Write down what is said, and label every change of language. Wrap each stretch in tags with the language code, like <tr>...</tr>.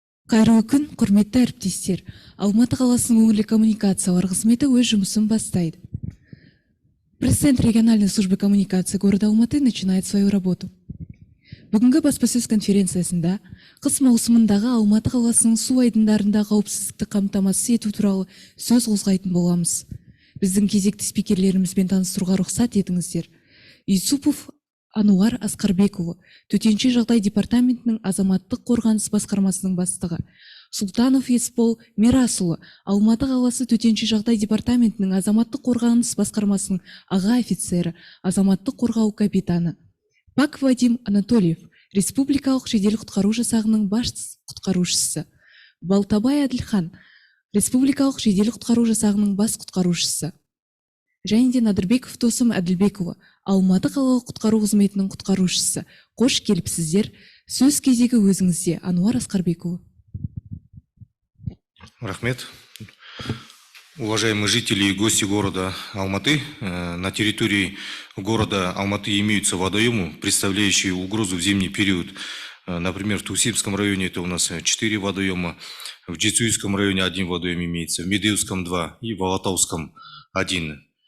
<kk>Кайрылуу күн, құрметті әріптестер. Алматы қаласының өңірлік коммуникациялар қызметі өз жұмысын бастайды.</kk> <ru>Пресс-центр региональной службы коммуникации города Алматы начинает свою работу.</ru> <kk>Бүгінгі баспасөз конференциясында қыс маусымындағы Алматы қаласының су айдындарында қауіпсіздікті қамтамасыз ету туралы сөз қозғайтын боламыз. Біздің кезекті спикерлерімізбен таныстыруға рұқсат етіңіздер. Юсупов Ануар Аскарбекұлы, төтенше жағдай департаментінің азаматтық қорғаныс басқармасының бастығы. Султанов Есбол Мирасұлы, Алматы қаласы төтенше жағдай департаментінің азаматтық қорғаныс басқармасының аға офицері, азаматтық қорғау капитаны. Пак Вадим Анатольев, республикалық жедел құтқару жасағының бас құтқарушысы. Балтабай Әділхан, республикалық жедел құтқару жасағының бас құтқарушысы. Және де Надырбеков Досым Әділбекұлы, Алматы қалалық құтқару қызметінің құтқарушысы. Қош келіпсіздер. Сөз кезегі өзіңізде, Ануар Аскарбекұлы. Рахмет.</kk> <ru>Уважаемые жители и гости города Алматы, на территории города Алматы имеются водоемы, представляющие угрозу в зимний период. Например, в Тусимском районе это у нас 4 водоема, в Джицуйском районе 1 водоем имеется, в Медеевском 2 и в Алатауском 1.</ru>